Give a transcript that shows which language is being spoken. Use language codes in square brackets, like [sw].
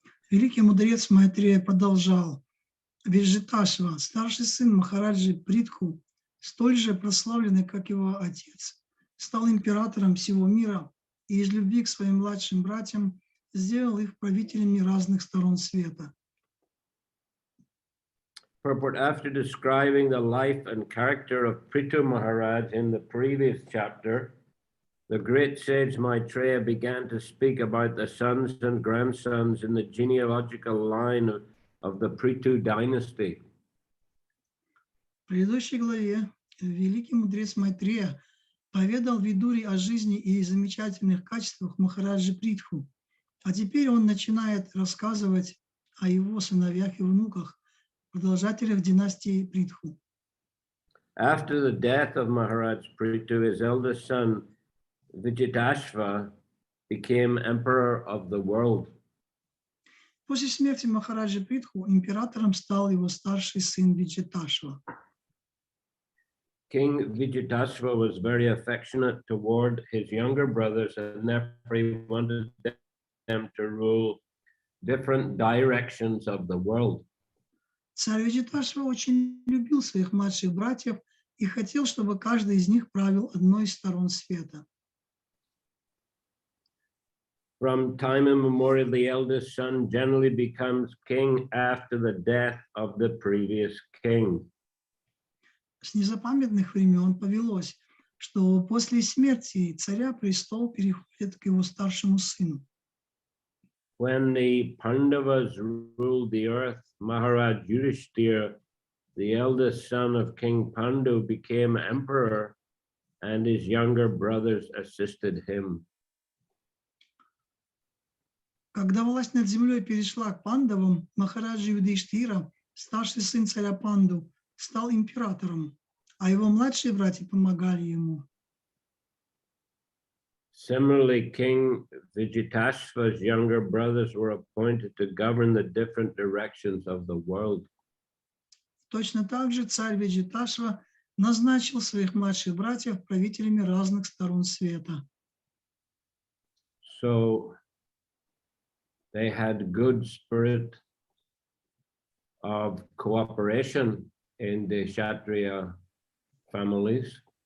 [ru] Великий мудрец Майтрея продолжал. Виджиташва, старший сын Махараджи Притху, столь же прославленный, как его отец, стал императором всего мира и из любви к своим младшим братьям сделал их правителями разных сторон света. [en] Purport: after describing the life and character of Prithu Maharaj in the previous chapter, the great sage Maitreya began to speak about the sons and grandsons in the genealogical line of the Prithu dynasty. [ru] В предыдущей главе великий мудрец Майтрея поведал Видуре о жизни и замечательных качествах Махараджи Притху, а теперь он начинает рассказывать о его сыновьях и внуках, продолжателях династии Притху. [en] After the death of Maharaj Prithu, his eldest son Vijitasva became emperor of the world. [ru] После смерти Махараджи Притху императором стал его старший сын Виджиташва. [en] King Vijitasva was very affectionate toward his younger brothers, and therefore he wanted them to rule different directions of the world. [ru] Царь Виджиташва очень любил своих младших братьев и хотел, чтобы каждый из них правил одной из сторон света. [en] From time immemorial, the eldest son generally becomes king after the death of the previous king. [ru] С незапамятных времен повелось, что после смерти царя престол переходит к его старшему сыну. [en] When the Pandavas ruled the earth, Maharaj Yudhishthira, the eldest son of King Pandu, became emperor, and his younger brothers assisted him. [ru] Когда власть над землей перешла к пандавам, Махараджа Юдхиштхира, старший сын царя Панду, стал императором, а его младшие братья помогали ему. [en] Similarly, King Vijitasva's younger brothers were appointed to govern the different directions of the world. [ru] Точно так же царь Виджиташва назначил своих младших братьев правителями разных сторон света. [en] So they had good spirit of cooperation in the Kshatriya families.